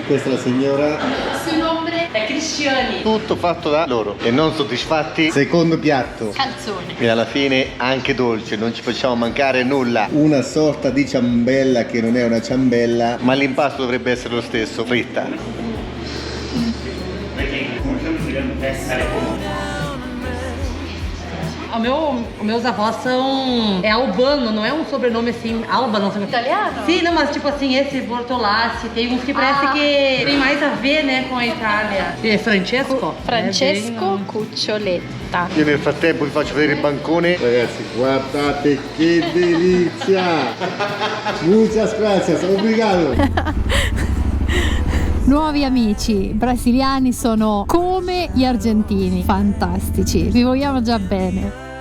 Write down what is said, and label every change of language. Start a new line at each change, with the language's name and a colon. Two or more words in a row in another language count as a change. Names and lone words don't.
Italian: Questa è la signora. Il suo nome è Cristiani. Tutto fatto da loro. E non soddisfatti? Secondo piatto. Calzone. E alla fine anche dolce, non ci facciamo mancare nulla. Una sorta di ciambella che non è una ciambella. Ma l'impasto dovrebbe essere lo stesso, fritta.
Portuguese: Meus avós são... É albano, não é um sobrenome assim, Alba, não sei. Italiano? Sim, não, mas tipo assim, esse Bortolassi, tem uns que parece que tem mais a ver, né, com a Itália.
Italian: E Francesco? Francesco Cuccioletta. Io nel frattempo vi faccio vedere il bancone. Ragazzi, guardate che delizia!
Spanish: Muchas gracias,
Italian: obrigado! Nuovi amici brasiliani sono come gli argentini, fantastici, vi vogliamo già bene.